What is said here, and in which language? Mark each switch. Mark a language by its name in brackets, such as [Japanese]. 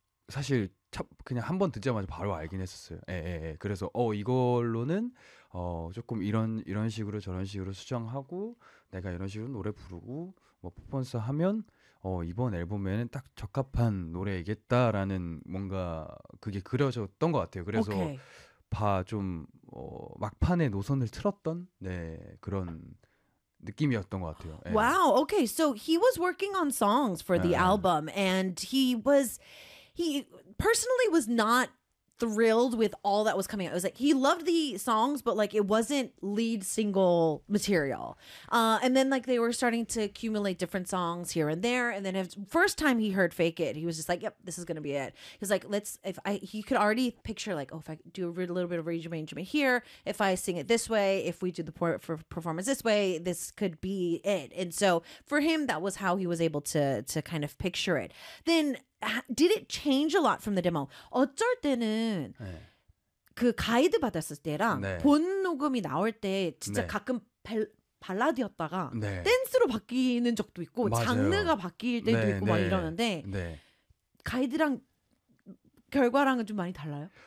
[Korean] 사실 그냥 한 번 듣자마자 바로 알긴 했었어요. 그래서 이걸로는 조금 이런 식으로 저런 식으로 수정하고 내가 이런 식으로 노래 부르고 뭐 퍼포먼스 하면 이번 앨범에는 딱 적합한 노래이겠다라는 뭔가 그게 그려졌던 것 같아요. 그래서 [English] okay. [Korean] 좀 막판에 노선을 틀었던 네 그런 느낌이었던 것 같아요. 네. [English] Wow. Okay. So he was working on songs for the [Korean] 네. [English] album, and he personally was not thrilled with all that was coming out. It was like he loved the songs, but like it wasn't lead single material. And then like they were starting to accumulate different songs here and there. And then the first time he heard Fake It, he was just like, yep, this is going to be it. He's like, he could already picture like, oh, if I do a little bit of rearrangement here, if I sing it this way, if we do the performance this way, this could be it. And so for him, that was how he was able to kind of picture it. Then did it change a lot from the demo? [Korean] 어쩔 때는 그 가이드 받았을 때랑 본 녹음이 나올 때 진짜 가끔 발라드였다가 댄스로 바뀌는 적도 있고 장르가 바뀔 때도 있고 막 이러는데 가이드랑 결과랑은 좀 많이 달라요?